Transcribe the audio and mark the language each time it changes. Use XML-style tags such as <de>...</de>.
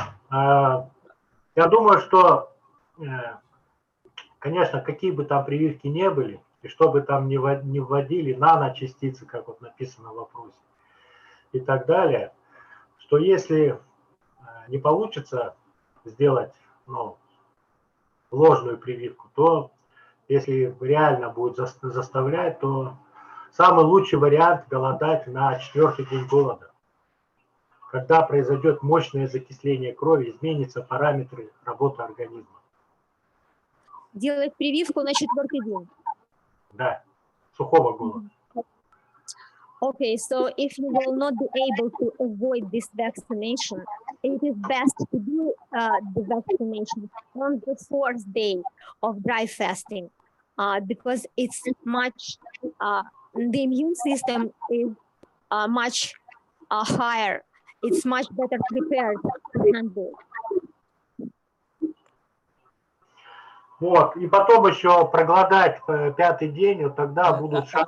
<ru>Я думаю, что, конечно, какие бы там прививки не были, и что бы там не вводили, наночастицы, как вот написано в вопросе, и так далее, что если не получится сделать ложную прививку, то если реально будет заставлять, то самый лучший вариант голодать на 4-й день голода. Когда произойдет мощное закисление крови, изменятся параметры работы организма. Делать прививку на 4-й день? Да, сухого голода.</ru> <en>Okay, so if you will not be able to avoid this vaccination, it is best to do the vaccination on the 4th day of dry fasting, because it's much, the immune system is much higher. It's much better prepared to handle.</en> <ru>Вот, и потом еще проголодать 5-й день, вот тогда будут шансы.</ru>